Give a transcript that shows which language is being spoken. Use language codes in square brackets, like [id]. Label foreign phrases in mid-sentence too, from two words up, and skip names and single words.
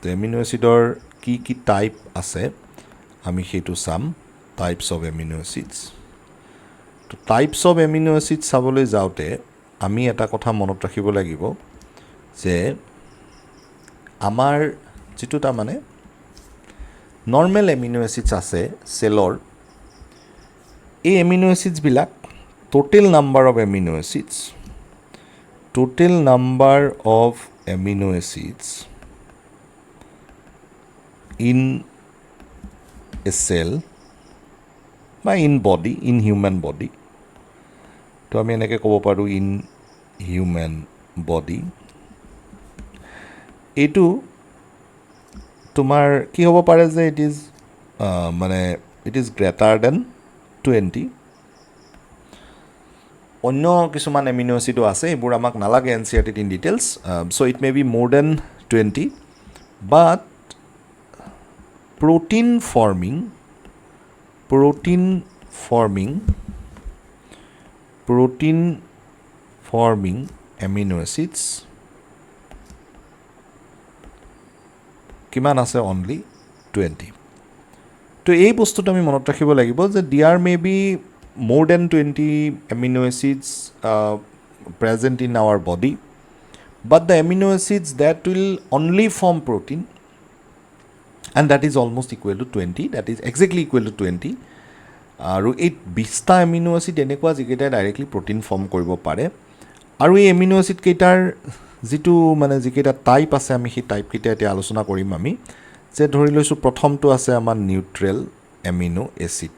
[en] amino acid [as] কি কি টাইপ আছে আমি সেইটো চাম [en] types of amino acids [as] তো [en] types of amino acids [as] চাবলৈ যাওঁতে আমি এটা কথা মনত ৰাখিব লাগিব যে আমাৰ যিটো তাৰমানে [en] normal amino acids [as] আছে চেলৰ এই [en] amino acids total number of amino acids in a cell বা in human body [as] তো আমি এনেকৈ ক'ব পাৰোঁ [en] in human body [as] এইটো তোমাৰ কি হ'ব পাৰে যে [en] it is greater than 20 [as] অন্য কিছুমান [en] amino acids [as] আছে এইবোৰ আমাক নালাগে NCERTত [en] in details so it may be more than 20 but protein forming amino acids [as] কিমান আছে অনলি 20 তো এই বস্তুটো আমি মনত ৰাখিব লাগিব যে [en] there may be more than 20 amino acids present in our body, but the amino acids that will only form protein, and that is almost equal to 20, that is exactly equal to 20. [as] আৰু এই 20টা [en] amino acid [as] এনেকুৱা যিকেইটাই [en] directly protein form [as] কৰিব পাৰে। আৰু এই [en] amino acid [as] কেইটাৰ যিটো মানে যিকেইটা টাইপ আছে, আমি সেই টাইপকেইটা এতিয়া আলোচনা কৰিম আমি। যে ধৰি লৈছোঁ প্ৰথমটো আছে আমাৰ [en] neutral amino acid.